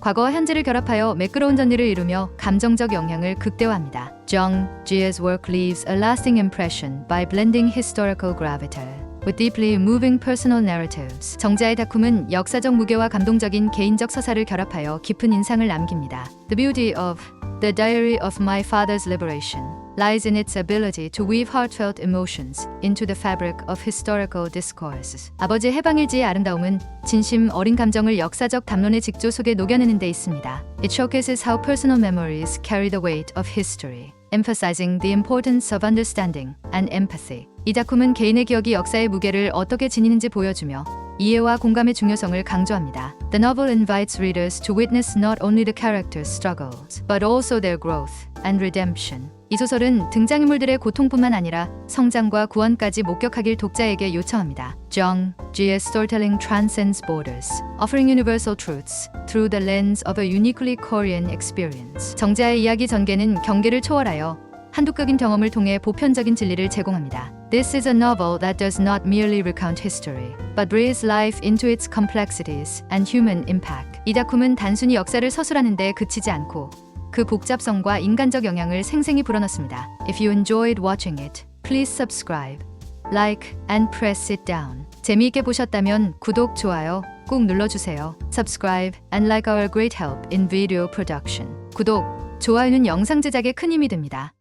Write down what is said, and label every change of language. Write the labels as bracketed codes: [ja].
[ko] 과거와 현재를 결합하여 매끄러운 전개를 이루며 감정적 영향을 극대화합니다. [en] Jung Jia's work leaves a lasting impression by blending historical gravity with deeply moving personal narratives. [ko] 정자의 작품은 역사적 무게와 감동적인 개인적 서사를 결합하여 깊은 인상을 남깁니다. [en] The beauty of The Diary of My Father's Liberation lies in its ability to weave heartfelt emotions into the fabric of historical discourses. [ko] 아버지 해방일지의 아름다움은 진심 어린 감정을 역사적 담론의 직조 속에 녹여내는 데 있습니다. [en] It showcases how personal memories carry the weight of history, emphasizing the importance of understanding and empathy. [ko] 이 작품은 개인의 기억이 역사의 무게를 어떻게 지니는지 보여주며 이해와 공감의 중요성을 강조합니다. [en] The novel invites readers to witness not only the characters' struggles, but also their growth and redemption. [ko] 이 소설은 등장인물들의 고통뿐만 아니라 성장과 구원까지 목격하길 독자에게 요청합니다. [en] Jung Jia's storytelling transcends borders, offering universal truths through the lens of a uniquely Korean experience. [ko] 정자의 이야기 전개는 경계를 초월하여 한독극인 경험을 통해 보편적인 진리를 제공합니다. [en] This is a novel that does not merely recount history, but breathes life into its complexities and human impact. [ko] 이 작품은 단순히 역사를 서술하는 데 그치지 않고 그 복잡성과 인간적 영향을 생생히 불어넣습니다. [en] If you enjoyed watching it, please subscribe, like, and press it down. [ko] 재미있게 보셨다면 구독, 좋아요 꼭 눌러주세요. [en] Subscribe and like our great help in video production. [ko] 구독, 좋아요는 영상 제작에 큰 힘이 됩니다.